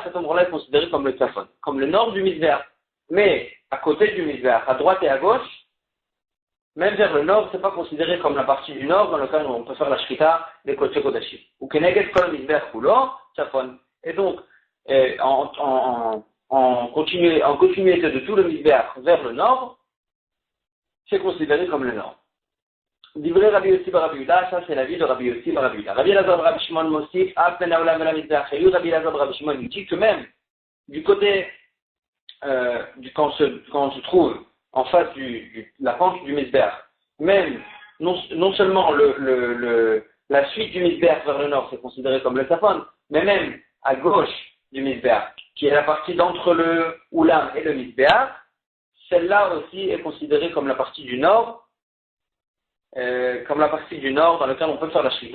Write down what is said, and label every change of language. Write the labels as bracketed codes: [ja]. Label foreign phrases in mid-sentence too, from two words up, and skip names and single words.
[fr] Cet endroit-là est considéré comme le Tzafon, comme le nord du Mizbeach. Mais à côté du Mizbeach, à droite et à gauche, même vers le nord, c'est pas considéré comme la partie du nord dans laquelle on peut faire la Shrita des [he] קודש קודשים. וכנגד כל מזבח כולו צפון. [fr] Et donc, en continuité de tout le Mizbeach vers le nord, c'est considéré comme le nord. [he] דברי רבי יוסי בר רבי יהודה, [fr] ça c'est l'avis de Rabbi Yossi bar Rabbi Yehuda. [he] רבי אלעזר בר רבי שמעון מוסיף אף בין האולם ולמזבח היו רבי אלעזר בר רבי שמעון [fr] dit que même du côté quand on se trouve en face la pente du Mizbeach, même non seulement la suite du Mizbeach vers le nord c'est considéré comme le Tzafon, mais même à gauche du Mizbeach, qui est la partie d'entre le Oulam et le Mizbeach, celle-là aussi est considérée comme la partie du nord, dans laquelle on peut faire la Shrita.